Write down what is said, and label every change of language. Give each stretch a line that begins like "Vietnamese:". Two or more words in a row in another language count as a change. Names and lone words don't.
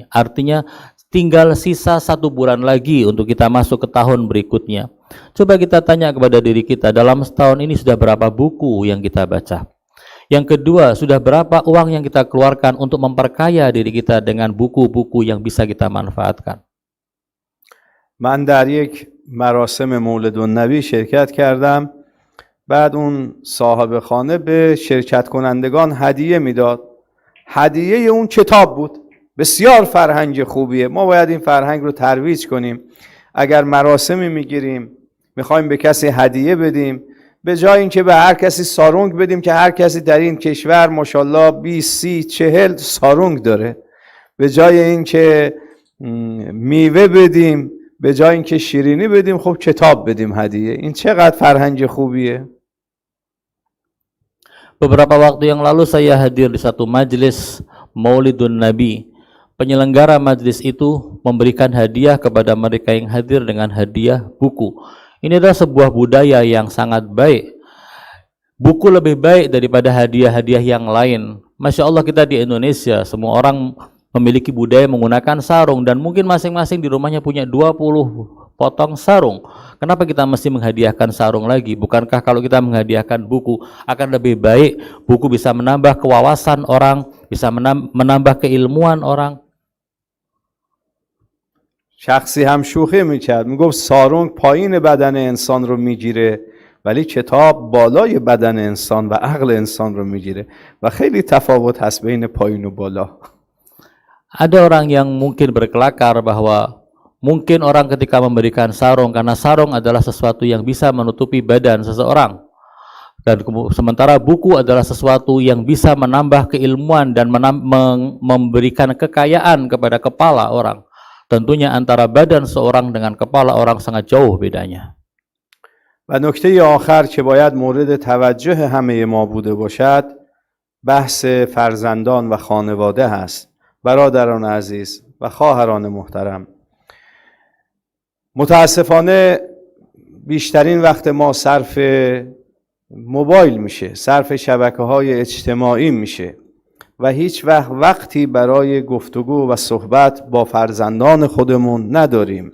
Indonesian: Artinya tinggal sisa 1 bulan lagi untuk kita masuk ke tahun berikutnya. Coba kita tanya kepada diri kita, dalam setahun ini sudah berapa buku yang kita baca? Yang kedua, sudah berapa uang yang kita keluarkan untuk memperkaya diri kita dengan buku-buku yang bisa kita manfaatkan?
Persian: من در یک مراسم مولد النبی شرکت کردم. بعد اون صاحب خانه به شرکت کنندگان هدیه میداد. هدیه اون کتاب بود. بسیار فرهنگ خوبیه. ما باید این فرهنگ رو ترویج کنیم. اگر مراسمی میگیریم میخوایم به کسی هدیه بدیم، به جای اینکه به هر کسی سارونگ بدیم که هر کسی در این کشور ماشاءالله 20 30 40 سارونگ داره، به جای اینکه میوه بدیم، به jay اینکه شیرینی بدیم، خب کتاب بدیم هدیه. این چقدر فرهنگ خوبیه.
Indonesian: Beberapa waktu yang lalu saya hadir di satu majelis Maulidun Nabi. Penyelenggara majelis itu memberikan hadiah kepada mereka yang hadir dengan hadiah buku. Ini adalah sebuah budaya yang sangat baik. Buku lebih baik daripada hadiah-hadiah yang lain.
Arabic: ما شاء الله,
Indonesian: kita di Indonesia semua orang memiliki budaya menggunakan sarung, dan mungkin masing-masing di rumahnya punya 20 potong sarung. Kenapa kita mesti menghadiahkan sarung lagi? Bukankah kalau kita menghadiahkan buku akan lebih baik? Buku bisa menambah kewawasan orang, bisa menambah keilmuan orang.
Persian: شخصی هم شوخی میکرد، میگفت سارونگ پایین بدن انسان رو میگیره ولی کتاب بالای بدن انسان و عقل انسان رو میگیره و خیلی تفاوت هست بین پایین و بالا.
Indonesian: Ada orang yang mungkin berkelakar bahwa mungkin orang ketika memberikan sarung, karena sarung adalah sesuatu yang bisa menutupi badan seseorang, dan sementara buku adalah sesuatu yang bisa menambah keilmuan dan memberikan kekayaan kepada kepala orang. Tentunya antara badan seorang dengan kepala orang sangat jauh bedanya.
Persian: و نکته آخر که باید مورد توجه همه ما بوده باشد بحث فرزندان و خانواده هست. برادران عزیز و خواهران محترم، متاسفانه بیشترین وقت ما صرف موبایل میشه، صرف شبکه‌های اجتماعی میشه و هیچ وقتی برای گفتگو و صحبت با فرزندان خودمون نداریم.